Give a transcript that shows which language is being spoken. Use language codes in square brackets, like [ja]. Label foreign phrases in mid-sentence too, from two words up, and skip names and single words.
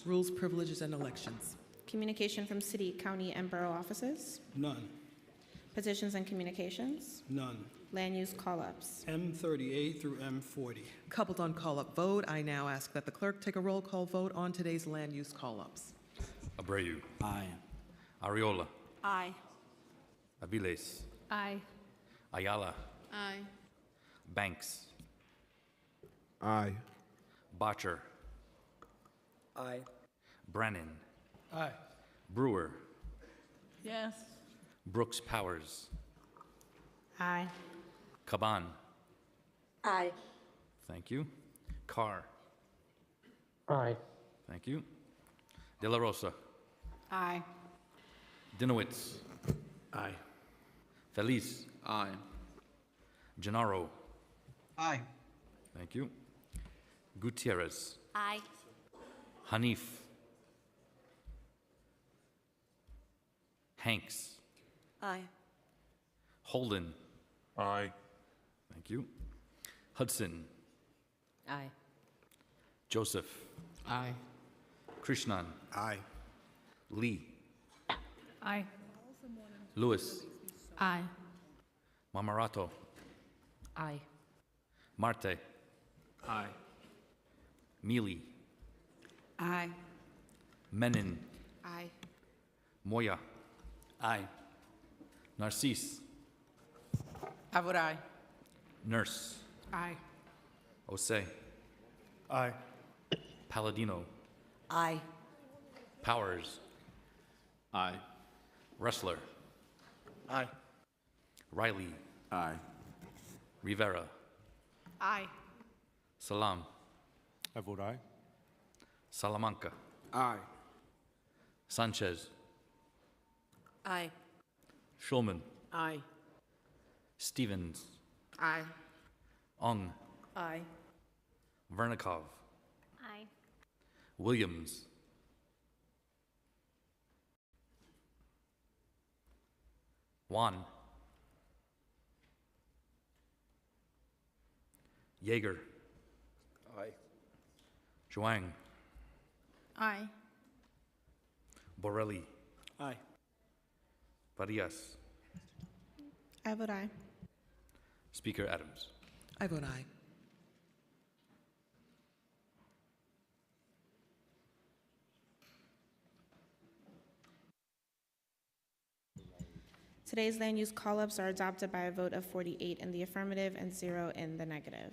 [en] Rules, privileges, and elections. Communication from city, county, and borough offices. None. Petitions and communications. None. Land use call-ups. M38 through M40. Coupled on call-up vote, I now ask that the clerk take a roll call vote on today's land use call-ups. Abreu. Aye. Ariola. Aye. Aviles. Aye. Ayala. Aye. Banks. Aye. Botcher. Aye. Brennan. Aye. Brewer. Yes. Brooks Powers. Aye. Caban. Aye. Thank you. Carr. Aye. Thank you. De La Rosa. Aye. Dinowitz. Aye. Feliz. Aye. Gennaro. Aye. Thank you. Gutierrez. Aye. Hanif. Hanks. Aye. Holden. Aye. Thank you. Hudson. Aye. Joseph. Aye. Krishnan. Aye. Lee. Aye. Lewis. Aye. Mamarato. Aye. Marte. Aye. Mealy. Aye. Menin. Aye. Moya. Aye. Narcisse. I vote aye. Nurse. Aye. Osei. Aye. Palladino. Aye. Powers. Aye. Ressler. Aye. Riley. Aye. Rivera. Aye. Salam. I vote aye. Salamanca. Aye. Sanchez. Aye. Schulman. Aye. Stevens. Aye. Ong. Aye. Vernikov. Aye. Williams. Juan. Yeager. Aye. Zhuang. Aye. Borelli. Aye. Farias. I vote aye. Speaker Adams. I vote aye. Today's land use call-ups are adopted by a vote of 48 in the affirmative and 0 in the negative.